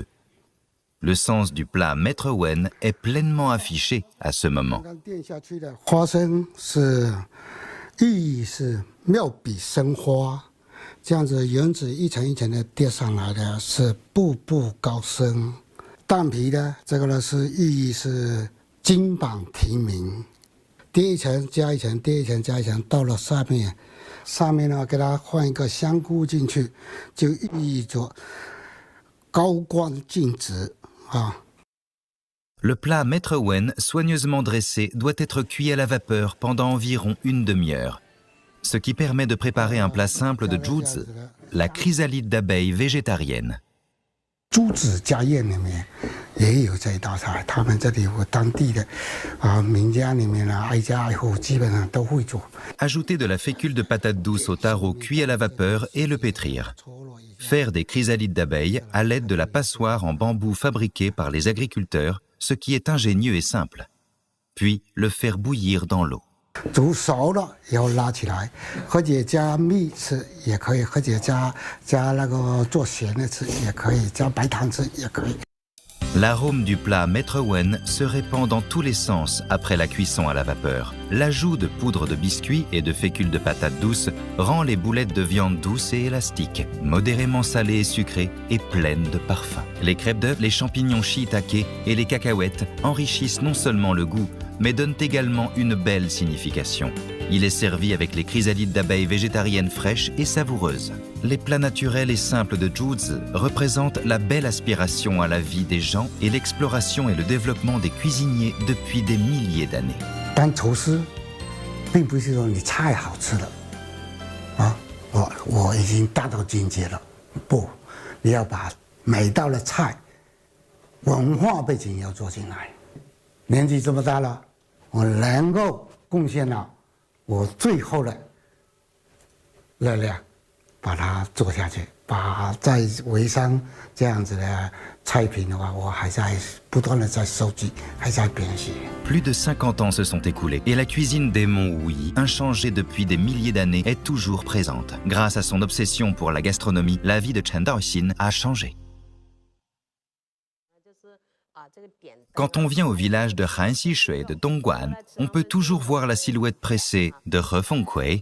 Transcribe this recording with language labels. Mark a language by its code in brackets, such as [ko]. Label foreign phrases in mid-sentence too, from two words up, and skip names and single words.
[fr] Le sens du plat Maître Wen est pleinement affiché à ce moment. [zh] 垫下去的花生是意义是妙笔生花，这样子原子一层一层的叠上来的是步步高升。蛋皮呢，这个呢是意义是金榜题名。叠一层加一层，叠一层加一层，到了上面呢，给它换一个香菇进去，就寓意着高光净值啊。 [fr] Le plat Maître Wen, soigneusement dressé, doit être cuit à la vapeur pendant environ une demi-heure, ce qui permet de préparer un plat simple de zhuzi, la chrysalide d'abeille végétarienne. [zh] 猪子家宴里面也有这一道菜，他们这里有当地的民家里面呢，挨家挨户基本上都会做。 [fr] Ajouter de la fécule de patate douce au taro cuit à la vapeur et le pétrir. Faire des chrysalides d'abeilles à l'aide de la passoire en bambou fabriquée par les agriculteurs, ce qui est ingénieux et simple. Puis le faire bouillir dans l'eau. [zh] 煮熟了以后拉起来，或者加蜜吃也可以，或者加那个做咸的吃也可以，加白糖吃也可以。 [fr] L'arôme du plat Maître Wen se répand dans tous les sens après la cuisson à la vapeur. L'ajout de poudre de biscuit et de fécule de patate douce rend les boulettes de viande douces et élastiques, modérément salées et sucrées et pleines de parfums. Les crêpes d'œufs, les champignons shiitake et les cacahuètes enrichissent non seulement le goût, mais donnent également une belle signification. Il est servi avec les chrysalides d'abeilles végétariennes fraîches et savoureuses. Les plats naturels et simples de zhuzi représentent la belle aspiration à la vie des gens et l'exploration et le développement des cuisiniers depuis des milliers d'années. [zh] 当厨师，并不是说你菜好吃了，我已经达到境界了，不，你要把每道的菜文化背景要做进来。年纪这么大了，我能够贡献了我最后的热量，把它做下去，把在微商这样子的菜品的话，我还在不断的在收集，还在编写。 [fr] Plus de 50 ans se sont écoulés et la cuisine des monts Wuyi, inchangée depuis des milliers d'années, est toujours présente. Grâce à son obsession pour la gastronomie, la vie de Chen Daoxin a changé. Quand on vient au village de Hanxishui de Dongguan, on peut toujours voir la silhouette pressée de He Fengkui.